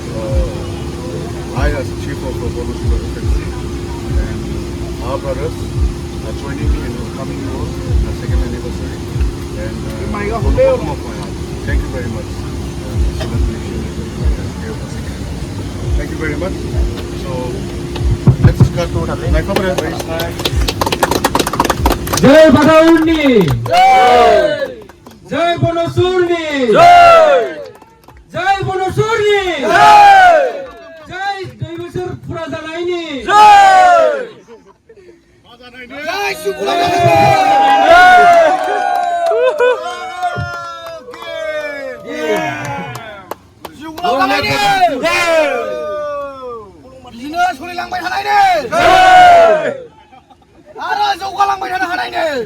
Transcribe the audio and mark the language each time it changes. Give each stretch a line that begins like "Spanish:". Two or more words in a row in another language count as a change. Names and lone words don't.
English: I as the chief of the Bonus and our brothers are joining me in coming over the second anniversary. And from the bottom of my heart, thank you very much. Thank you very much. So let's start to
Bodo: जय बगाउनी जय बनसुरनी जय बनसुरनी जय दैवसर पुरा जानायनि जय शुक्लानायनि बिदिनो सोलिलांबाय थानायनि आरो जौगालांबाय थानो हानायनि